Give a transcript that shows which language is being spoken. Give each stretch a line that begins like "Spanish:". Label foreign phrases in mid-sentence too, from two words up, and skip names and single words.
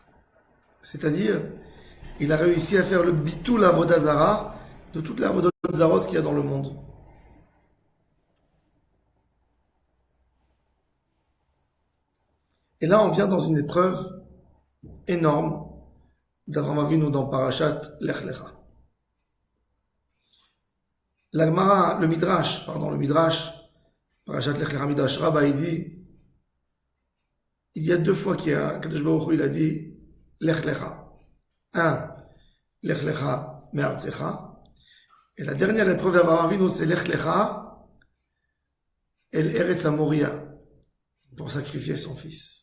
French: C'est-à-dire, il a réussi à faire le
Hebrew: ביטול עבודה זרה
French: de toutes les
Hebrew: עבודות זרות
French: qu'il y a dans le monde. Et là, on vient dans une épreuve énorme d'Avraham Avinu dans Parashat Lech Lecha. La Gemara, le Midrash, Parashat Lech Lecha Midrash Rabba, il dit, il y a 2 fois qu'il y a,
Hebrew: קדוש ברוך הוא,
French: il a dit
Hebrew: לך לך. Un, לך לך מארצך.
French: Et la dernière épreuve d'Avraham Avinu, c'est
Hebrew: לך לך אל ארץ מוריה,
French: pour sacrifier son fils.